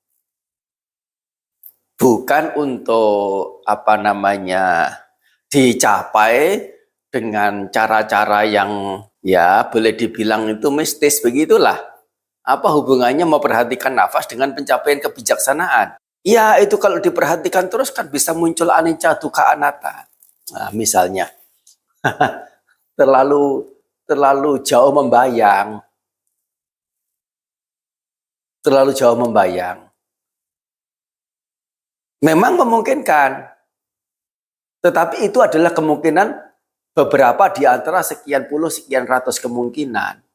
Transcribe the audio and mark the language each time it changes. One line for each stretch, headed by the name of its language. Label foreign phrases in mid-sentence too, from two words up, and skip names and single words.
Indonesian: Bukan untuk dicapai dengan cara-cara yang ya boleh dibilang itu mistis begitulah. Apa hubungannya memperhatikan nafas dengan pencapaian kebijaksanaan? Ya itu kalau diperhatikan terus kan bisa muncul
Pali: anicca dukkha anatta.
Indonesian: Nah, misalnya terlalu jauh membayang. Terlalu jauh membayang. Memang memungkinkan. Tetapi itu adalah kemungkinan beberapa di antara sekian puluh, sekian ratus kemungkinan.